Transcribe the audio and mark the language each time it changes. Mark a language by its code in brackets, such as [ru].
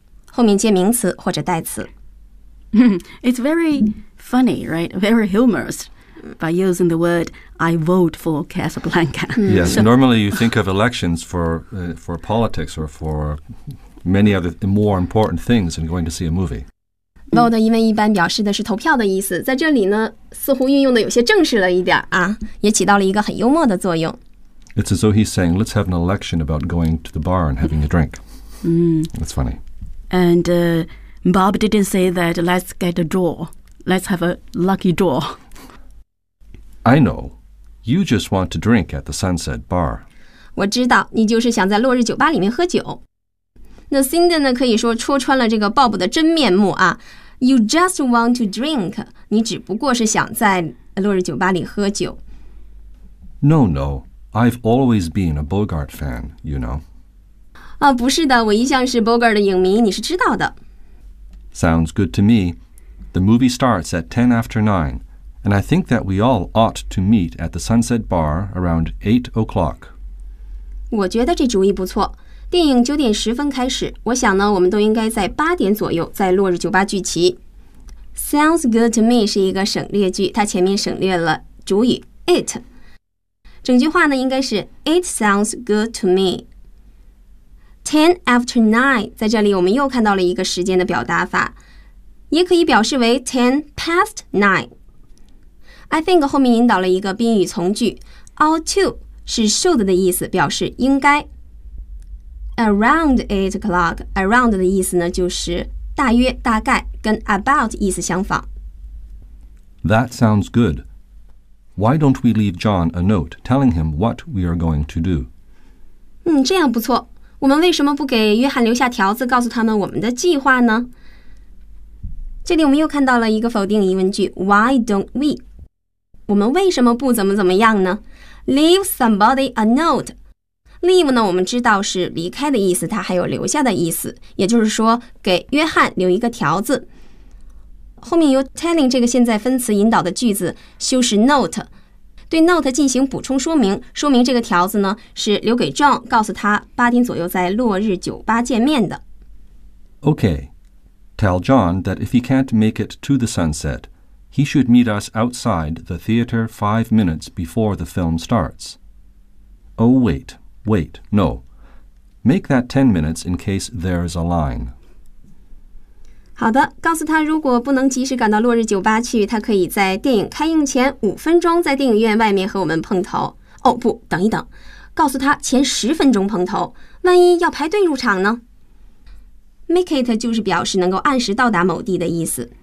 [zh] 后面接名词或者代词。 [en] It's very funny, right? Very humorous by using the word I vote for Casablanca. Yes, so, normally you think of elections for politics or for many other more important things than going to see a movie. [zh] Vote 因为一般表示的是投票的意思，在这里呢，似乎运用的有些正式了一点啊，也起到了一个很幽默的作用。 [en] It's as though he's saying, let's have an election about going to the bar and having a drink. That's funny. And Bob didn't say that let's get a draw. Let's have a lucky draw. I know. You just want to drink at the sunset bar. [zh] 我知道，你就是想在落日酒吧里面喝酒。那 Cindy 呢，可以说戳穿了这个 Bob 的真面目啊。 [en] You just want to drink. [zh] 你只不过是想在落日酒吧里喝酒。 [en] No, no. I've always been a Bogart fan, you know. [zh] 啊，不是的，我一向是 Bogart 的影迷，你是知道的。 [en] Sounds good to me. The movie starts at 10 after 9, and I think that we all ought to meet at the Sunset Bar around 8 o'clock. [zh] 我觉得这主意不错。电影九点十分开始，我想呢，我们都应该在八点左右在落日酒吧聚齐。 [en] Sounds good to me [zh] 是一个省略句，它前面省略了主语 it。整句话呢，应该是 [en] It sounds good to me。 Ten after nine， [zh] 在这里我们又看到了一个时间的表达法，也可以表示为 [en] ten past nine。 I think [zh] 后面引导了一个宾语从句 ，ought to 是 should 的意思，表示应该。 [en] Around 8 o'clock, [zh] around 的意思呢就是大约、大概，跟 about 意思相仿。 [en] That sounds good. Why don't we leave John a note telling him what we are going to do? [zh] 这样不错。我们为什么不给约翰留下条子告诉他们我们的计划呢？这里我们又看到了一个否定疑问句 [en] Why don't we? [zh] 我们为什么不怎么怎么样呢？ [en] Leave somebody a note. [zh] Leave 呢，我们知道是离开的意思，它还有留下的意思，也就是说给约翰留一个条子。后面由 telling 这个现在分词引导的句子修饰 note， 对 note 进行补充说明，说明这个条子呢是留给 John， 告诉他八点左右在落日酒吧见面的。 [en] Okay, tell John that if he can't make it to the sunset, he should meet us outside the theater 5 minutes before the film starts. Oh, wait. Wait, no. Make that 10 minutes in case there's a line. [zh] 好的，告诉他如果不能及时赶到落日酒吧去，他可以在电影开映前5分钟在电影院外面和我们碰头。哦，不，等一等，告诉他前10分钟碰头，万一要排队入场呢 ？ [en] Make it [zh] 就是表示能够按时到达某地的意思。